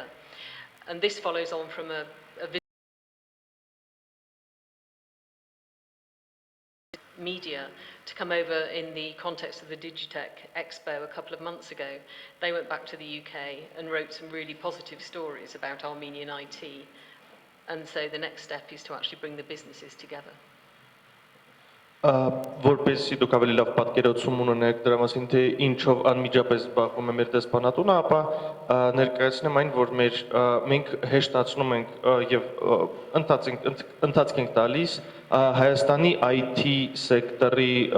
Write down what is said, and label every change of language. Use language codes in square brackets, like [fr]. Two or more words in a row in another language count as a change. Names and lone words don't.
[en] And this follows on from a visit media to come over in the context of the Digitech Expo a couple of months ago. They went back to the UK and wrote some really positive stories about Armenian IT. And so the next step is to actually bring the businesses together. [hy] Որպեսզի դուք ավելի լավ պատկերացում ունենաք դրա մասին, թե ինչով անմիջապես զբաղվում է մեր դեսպանատունը, ապա ներկայացնեմ այն, որ մենք հեշտացնում ենք եւ ընթացք ենք տալիս Հայաստանի IT սեկտորի